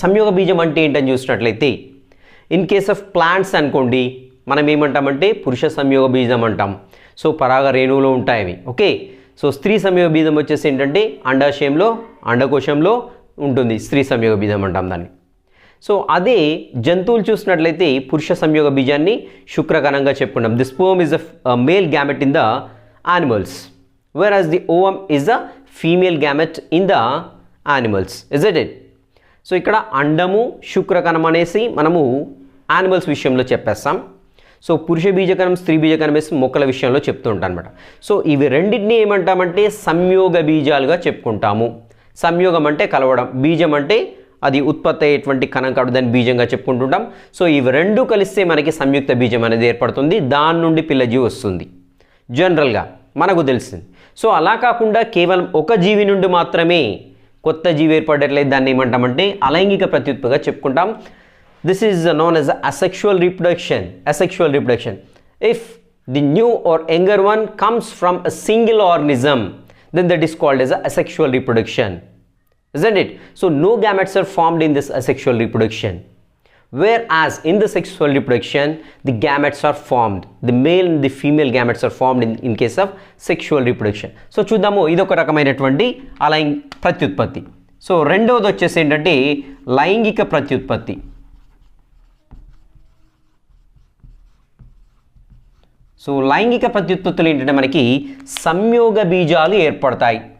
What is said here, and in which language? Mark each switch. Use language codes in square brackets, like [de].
[te] సంయోగ బీజం అంటే ఏంటని చూసినట్లయితే [en] in case of plants [te] అనుకోండి, మనం ఏమంటామంటే పురుష సంయోగ బీజం అంటాం. సో పరాగ రేణువులో ఉంటాయి అవి. ఓకే. సో స్త్రీ సంయోగ బీజం వచ్చేసి ఏంటంటే అండాశయంలో అండకోశంలో ఉంటుంది. స్త్రీ సంయోగ బీజం అంటాం దాన్ని. సో అదే జంతువులు చూసినట్లయితే పురుష సంయోగ బీజాన్ని శుక్రకణంగా చెప్పుకున్నాం. [en] The sperm is a male gamete in the animals, whereas the ovum is a female gamete in the animals, isn't it? [te] So ఇక్కడ అండము శుక్రకణం అనేసి మనము యానిమల్స్ విషయంలో చెప్పేస్తాం. సో పురుష బీజకణం స్త్రీ బీజకణం వేసి మొక్కల విషయంలో చెప్తూ ఉంటాం అనమాట. సో ఇవి రెండింటినీ ఏమంటామంటే సంయోగ బీజాలుగా చెప్పుకుంటాము. సంయోగం అంటే కలవడం, బీజం అంటే అది ఉత్పత్తి అయ్యేటువంటి కణం కాబట్టి దాన్ని బీజంగా చెప్పుకుంటుంటాం. సో ఇవి రెండు కలిస్తే మనకి సంయుక్త బీజం అనేది ఏర్పడుతుంది. దాని నుండి పిల్లజీవి వస్తుంది జనరల్గా మనకు తెలిసింది. సో అలా కాకుండా కేవలం ఒక జీవి నుండి మాత్రమే కొత్త జీవి ఏర్పడట్లేదు, దాన్ని ఏమంటామంటే అలైంగిక ప్రత్యుత్పత్తిగా చెప్పుకుంటాం. [en] This is known as asexual reproduction. Asexual reproduction. If the new or younger one comes from a single organism, then that is called as a asexual reproduction, isn't it? So no gametes are formed in this asexual reproduction. Whereas in the sexual reproduction, the gametes are formed. The male and the female gametes are formed in case of sexual reproduction. [te] So చూద్దాము, ఇదొక రకమైనటువంటి అలైంగిక ప్రత్యుత్పత్తి. So రెండవది వచ్చేసి ఏంటంటే లైంగిక ప్రత్యుత్పత్తి. So లైంగిక ప్రత్యుత్పత్తులు ఏంటంటే మనకి సంయోగ బీజాలు ఏర్పడతాయి.